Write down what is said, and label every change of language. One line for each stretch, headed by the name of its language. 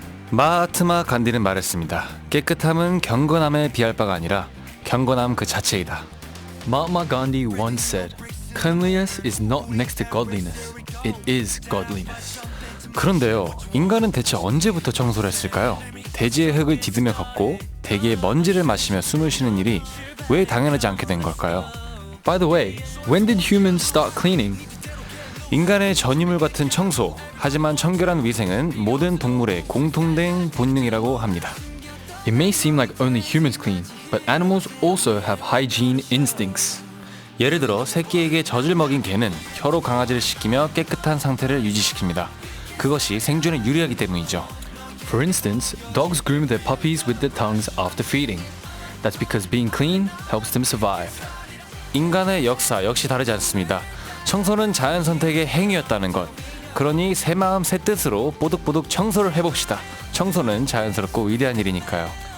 Korean: 마하트마 간디는 말했습니다. 깨끗함은 경건함에 비할 바가 아니라 경건함 그 자체이다.
English: Mahatma Gandhi once said, "Cleanliness is not next to godliness. It is godliness."
Korean: 그런데요, 인간은 대체 언제부터 청소를 했을까요? 대지의 흙을 디디며 걷고 대기의 먼지를 마시며 숨을 쉬는 일이 왜 당연하지 않게 된 걸까요?
English: By the way, when did humans start cleaning?
Korean: 인간의 전유물 같은 청소, 하지만 청결한 위생은 모든 동물의 공통된 본능이라고 합니다.
English: It may seem like only humans clean, but animals also have hygiene instincts.
Korean: 예를 들어 새끼에게 젖을 먹인 개는 혀로 강아지를 씻기며 깨끗한 상태를 유지시킵니다. 그것이 생존에 유리하기 때문이죠.
English: For instance, dogs groom their puppies with their tongues after feeding. That's because being clean helps them survive.
Korean: 인간의 역사 역시 다르지 않습니다. 청소는 자연 선택의 행위였다는 것. 그러니 새 마음 새 뜻으로 뽀득뽀득 청소를 해봅시다. 청소는 자연스럽고 위대한 일이니까요.